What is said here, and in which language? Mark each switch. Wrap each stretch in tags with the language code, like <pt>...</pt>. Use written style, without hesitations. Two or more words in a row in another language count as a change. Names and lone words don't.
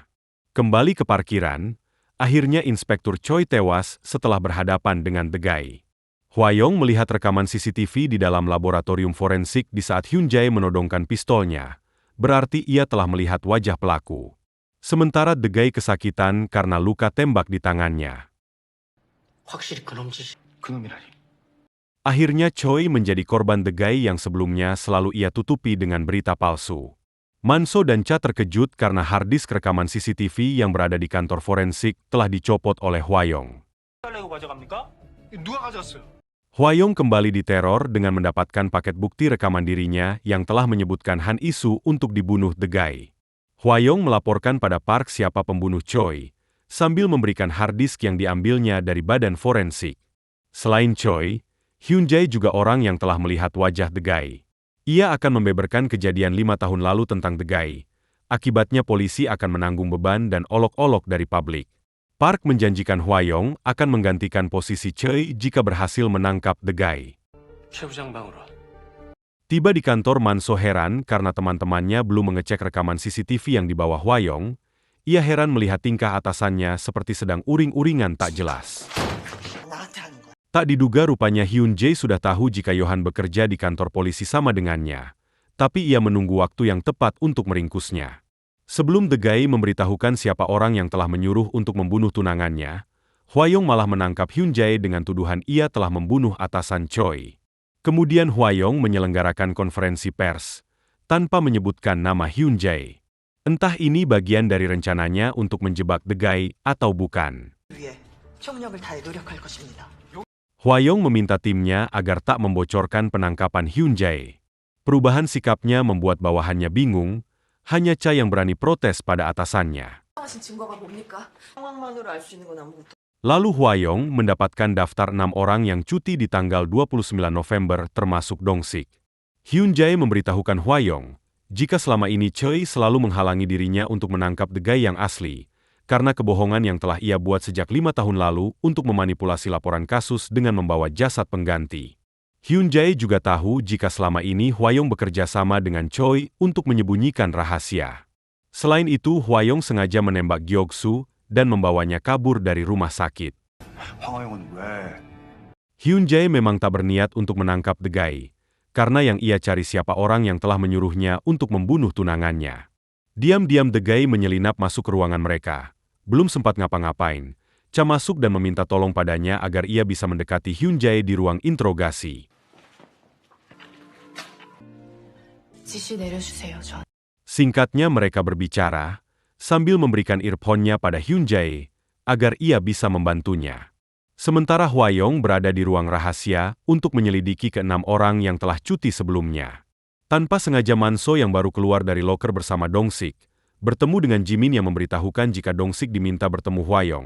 <id>Kembali ke parkiran, akhirnya Inspektur Choi tewas setelah berhadapan dengan The Guy. Hwayong melihat rekaman CCTV di dalam laboratorium forensik di saat Hyunjae menodongkan pistolnya. Berarti ia telah melihat wajah pelaku. Sementara The Guy kesakitan karena luka tembak di tangannya.</id> <ko>확실히 그놈 짓이. 그놈이라니.</ko> <id>Akhirnya Choi menjadi korban The Guy yang sebelumnya selalu ia tutupi dengan berita palsu. Manso dan Cha terkejut karena harddisk rekaman CCTV yang berada di kantor forensik telah dicopot oleh Hwayong.</id> <ko>달래고 가져갑니까? 누가 가져갔어요?</ko> <id>Hwayong kembali diteror dengan mendapatkan paket bukti rekaman dirinya yang telah menyebutkan Han Isu untuk dibunuh The Guy. Hwayong melaporkan pada Park siapa pembunuh Choi, sambil memberikan harddisk yang diambilnya dari badan forensik. Selain Choi, Hyunjae juga orang yang telah melihat wajah The Guy. Ia akan membeberkan kejadian 5 tahun lalu tentang The Guy. Akibatnya polisi akan menanggung beban dan olok-olok dari publik. Park menjanjikan Hwayong akan menggantikan posisi Choi jika berhasil menangkap The Guy.</id> <ko>최 부장 방으로.</ko> <id>Tiba di kantor, Manso heran karena teman-temannya belum mengecek rekaman CCTV yang dibawa Hwayong. Ia heran melihat tingkah atasannya seperti sedang uring-uringan tak jelas.</id> <ko>나한테 하는 거야.</ko> <id>Tak diduga rupanya Hyunjae sudah tahu jika Yohan bekerja di kantor polisi sama dengannya. Tapi ia menunggu waktu yang tepat untuk meringkusnya. Sebelum The Guy memberitahukan siapa orang yang telah menyuruh untuk membunuh tunangannya, Hwayong malah menangkap Hyun Jae dengan tuduhan ia telah membunuh atasan Choi. Kemudian Hwayong menyelenggarakan konferensi pers, tanpa menyebutkan nama Hyun Jae. Entah ini bagian dari rencananya untuk menjebak The Guy atau bukan.</id> <ko>위해 총력을 다해 노력할 것입니다.</ko> <id>Hwayong meminta timnya agar tak membocorkan penangkapan Hyun Jae. Perubahan sikapnya membuat bawahannya bingung, hanya Cha yang berani protes pada atasannya.</id> <ko>하신 증거가 뭡니까? 상황만으로 알 수 있는 건 아무것도.</ko> <id>Lalu Hwayong mendapatkan daftar 6 orang yang cuti di tanggal 29 November termasuk Dong-sik. Hyun Jae memberitahukan Hwayong, jika selama ini Choi selalu menghalangi dirinya untuk menangkap The Guy yang asli, karena kebohongan yang telah ia buat sejak 5 tahun lalu untuk memanipulasi laporan kasus dengan membawa jasad pengganti. Hyun Jae juga tahu jika selama ini Hwayong bekerja sama dengan Choi untuk menyembunyikan rahasia. Selain itu, Hwayong sengaja menembak Gyeoksu dan membawanya kabur dari rumah sakit.</id> <ko>황하영은 왜?</ko> <id>Hyun Jae memang tak berniat untuk menangkap The Guy, karena yang ia cari siapa orang yang telah menyuruhnya untuk membunuh tunangannya. Diam-diam The Guy menyelinap masuk ke ruangan mereka. Belum sempat ngapa-ngapain, Cha masuk dan meminta tolong padanya agar ia bisa mendekati Hyun Jae di ruang interogasi.</id> <ko>지시 내려주세요, 전.</ko> <id>Singkatnya mereka berbicara, sambil memberikan earphone-nya pada Hyun Jae, agar ia bisa membantunya. Sementara Hwayong berada di ruang rahasia untuk menyelidiki ke-6 orang yang telah cuti sebelumnya. Tanpa sengaja Manso yang baru keluar dari loker bersama Dong-sik, bertemu dengan Jimin yang memberitahukan jika Dong-sik diminta bertemu Hwayong.</id>